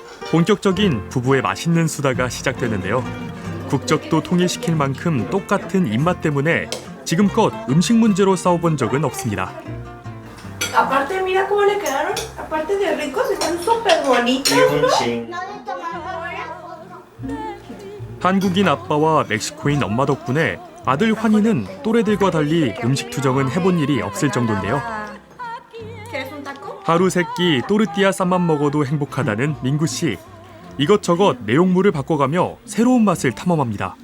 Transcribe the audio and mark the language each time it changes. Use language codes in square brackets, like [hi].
[ko] 본격적인 부부의 맛있는 수다가 시작되는데요. 국적도 통일시킬 만큼 똑같은 입맛 때문에 지금껏 음식 문제로 싸워본 적은 없습니다. [es] Aparte, mira cómo le quedaron. Aparte de ricos, están súper bonitos. 이혼칭. [ko] 한국인 아빠와 멕시코인 엄마 덕분에 아들 환희는 또래들과 달리 음식 투정은 해본 일이 없을 정도인데요. [es] ¿Quieres un taco? [ko] 하루 세끼 또르띠아 쌈만 먹어도 행복하다는 민구 씨. 이것저것 내용물을 바꿔가며 새로운 맛을 탐험합니다.